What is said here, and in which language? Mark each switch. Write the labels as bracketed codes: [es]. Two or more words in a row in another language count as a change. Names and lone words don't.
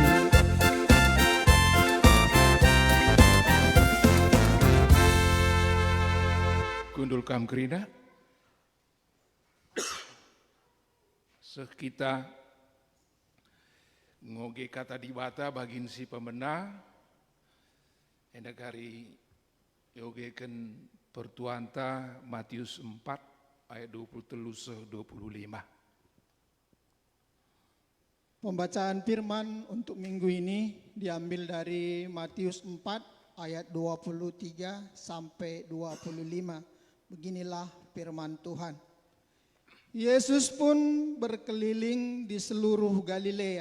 [btx] Kundul kam kerina, sekita ngoge kata dibata bagin si pemena, hendak hari yogeken pertuanta Matius 4 ayat 23-25. [id] Pembacaan firman untuk minggu ini diambil dari Matius 4 ayat 23 sampai 25. Beginilah firman Tuhan. Yesus pun berkeliling di seluruh Galilea.